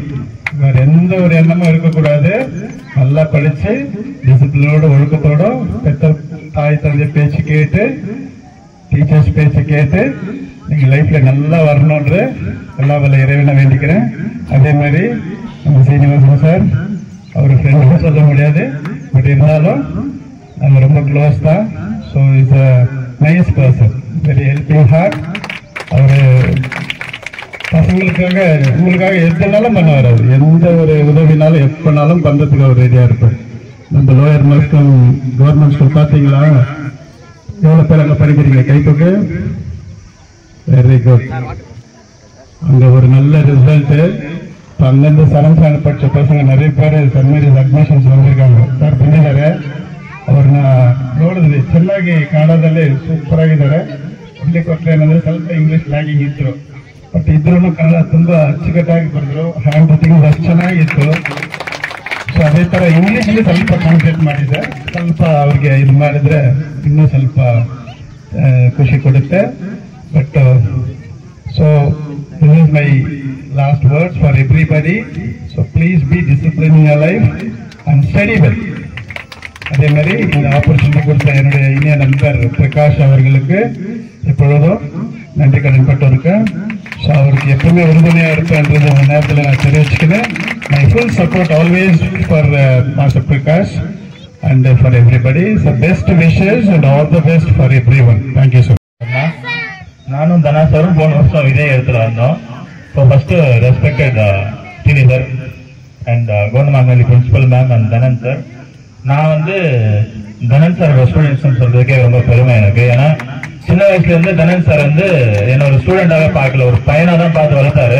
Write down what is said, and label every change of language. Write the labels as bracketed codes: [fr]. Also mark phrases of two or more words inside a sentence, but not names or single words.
[ta] வேற எந்த ஒரு எண்ணமும் இருக்கக்கூடாது. நல்லா படிச்சு டிசிப்ளினோட ஒழுக்கத்தோட பெத்த தாய் தந்தை பேச்சு கேட்டு, டீச்சர்ஸ் பேச்சு கேட்டு நீங்க லைஃப்ல நல்லா வரணும்ன்ற எல்லா வல்ல இறைவனை வேண்டிக்கிறேன். அதே மாதிரி நம்ம சீனிவாசன் சார், அவர் ஃப்ரெண்ட் சொல்ல முடியாது, பட் இருந்தாலும் நம்ம ரொம்ப க்ளோஸ் தான். [en] So is a nice person, very helping heart. [ta] அவர் பசங்களுக்காக உங்களுக்காக எதுனாலும் பண்ணுவார். அவர் எந்த ஒரு உதவினாலும் எப்பனாலும் பண்றதுக்கு அவர் ரெடியா இருப்பார். நம்ம லோயர் மஸ்கம் கவர்மெண்ட் ஸ்கூல் பார்த்தீங்களா, எவ்வளோ பேர் அங்கே படிக்கிறீங்க? கைப்புக்கு [en] very good. [ta] அங்கே ஒரு நல்ல ரிசல்ட்டு. இப்போ அங்கேருந்து சரம்சான படித்த பசங்க நிறைய பேர் சென்ட் மேரிஸ் அட்மிஷன்ஸ் வந்திருக்காங்க. [kn] ಸರ್ ಬಂದಿದ್ದಾರೆ, ಅವ್ರನ್ನ ನೋಡಿದ್ವಿ, ಚೆನ್ನಾಗಿ ಕಾಣೋದಲ್ಲೇ ಸೂಪರ್ ಆಗಿದ್ದಾರೆ. ಇಲ್ಲಿ ಕೊಟ್ಟರೆ ಏನಂದ್ರೆ ಸ್ವಲ್ಪ [en] English lagging [kn] ಇದ್ರು, ಬಟ್ ಇದ್ರೂ ಕನ್ನಡ ತುಂಬಾ ಅಚ್ಚುಕಟ್ಟಾಗಿ ಬರೆದ್ರು. [en] hand writing [kn] ಅಷ್ಟು ಚೆನ್ನಾಗಿತ್ತು. ಸೊ ಅದೇ ತರ ಇಂಗ್ಲಿಷ್ ಅಲ್ಲಿ ಸ್ವಲ್ಪ ಕಾನ್ಸಂಟ್ರೇಟ್ ಮಾಡಿದ್ರೆ ಸ್ವಲ್ಪ ಅವ್ರಿಗೆ ಇದು ಮಾಡಿದ್ರೆ ಇನ್ನೂ ಸ್ವಲ್ಪ ಖುಷಿ ಕೊಡುತ್ತೆ. [en] But so this is my last words for everybody. So please be discipline in your life and study well. [ta] அதே மாதிரி இந்த ஆப்பர்ச்சுனிட்டி கொடுத்த என்னுடைய இனிய நண்பர் பிரகாஷ் அவர்களுக்கு எப்பொழுதும் நன்றி கடன் பட்டிருக்கேன். ஸோ அவருக்கு எப்பவுமே உறுதுணையாக இருப்பேன்றது அந்த நேரத்தில் நான் தெரிவிச்சுக்கிறேன். [en] My full support always for Master Prakash and for everybody. So best wishes and all the best for everyone. Thank you so much. [ta] நானும் தனா சாரும் போன வருஷம் இதே இடத்துல வந்தோம். [en] So first respected Dini sir and Kondamangali principal ma'am and Thanan sir [ta] நான் வந்து தனன் சார் ஸ்டூடெண்ட்ஸ் சொல்றதுக்கே ரொம்ப பெருமை எனக்கு. ஏன்னா சின்ன வயசுல இருந்து தனன் சார் வந்து என்னோட ஸ்டூடெண்டாவே பார்க்கல, ஒரு பையனா தான் பார்த்து வளர்த்தாரு.